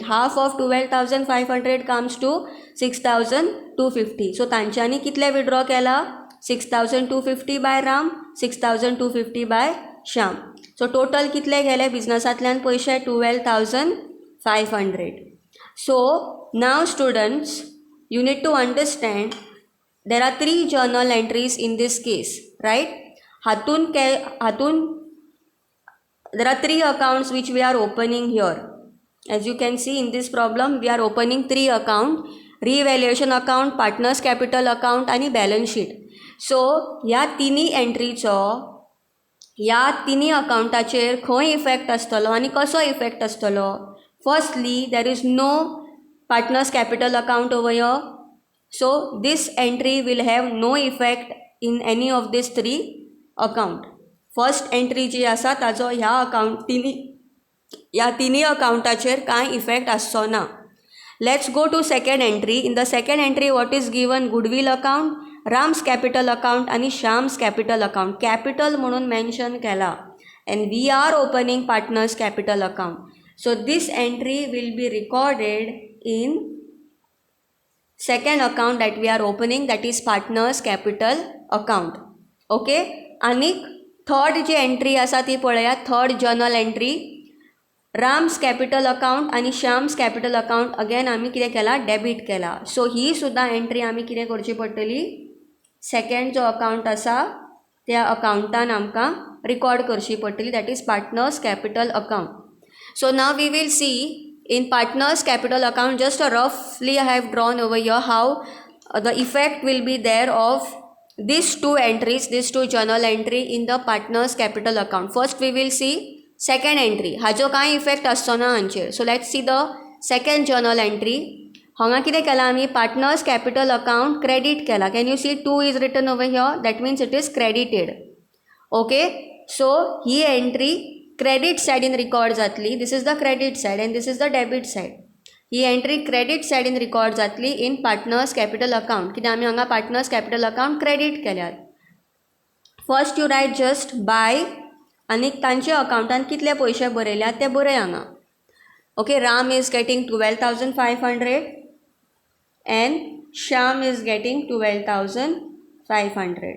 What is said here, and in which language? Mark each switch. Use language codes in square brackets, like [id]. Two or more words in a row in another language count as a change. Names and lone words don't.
[en] half of 12,500 comes to 6,250. [kok] सो तांच्यांनी कितले विड्रॉ केला 6,250 बाय राम, 6,250 बाय श्याम. सो टोटल कितले गेले बिजनसांतल्यान पयशे 12,500. [en] so now students you need to understand there are 3 journal entries in this case, right? Hatun there are 3 accounts which we are opening here. As you can see in this problem we are opening 3 account, revaluation account, partners capital account आणि balance sheet. [kok] So ह्या तिनी एंट्रीचो ह्या तिनी अकाउंटाचेर खंय इफेक्ट आसतलो आनी कसो इफेक्ट आसतलो. [en] फर्स्टली there is no partners capital account over here, so this entry will have no effect in any of these 3 account. First entry [kok] जी आसा ताजो ह्या तिनी अकाउंटाचेर कांय इफेक्ट आसचो ना. [en] Let's go to second entry. In the second entry what is given, goodwill account, Ram's capital account आणि Shyam's capital account. Capital [kok] म्हणून मेन्शन केला [en] and we are opening partners capital account. So this entry will be recorded in second account that we are opening, that is partners capital account. Okay. [kok] आणि थर्ड जी एंट्री आसा ती पळया, [en] third journal entry. Ram's capital account [kok] आनी [en] Shyam's capital account [kok] अगेन आमी कितें केलां डेबीट केला. सो ही सुद्दां एंट्री आमी कितें करची पडटली, सेकंड जो अकाउंट आसा त्या अकाउंटान आमकां रिकॉर्ड करची पडटली, [en] that is partners capital account. so now we will see in partners capital account, just a roughly I have drawn over here how the effect will be there of these two entries, these two journal entry in the partners capital account. First we will see second entry, [kok] हाजो काय इफेक्ट आसचो ना हांचेर. [en] so let's see the second journal entry. [kok] हांगा कितें केलां आमी, [en] partners capital account credit केला. can you see 2 is written over here, that means it is credited. ओके, [kok] सो ही एंट्री क्रेडिट सायडीन रिकॉर्ड जातली. [en] this is the credit side and this is the debit side. [kok] ही एंट्री क्रेडिट सायडीन रिकॉर्ड जातली [en] in partners capital account, [kok] कित्याक आमी हांगा [en] partners capital account credit [kok] केल्यात. [en] first you write just by [kok] आनी तांचे अकाउंटान कितले पयशे बरयल्यात ते बरय हांगा. [en] okay, Ram is getting 12,500 and Shyam is getting 12,500.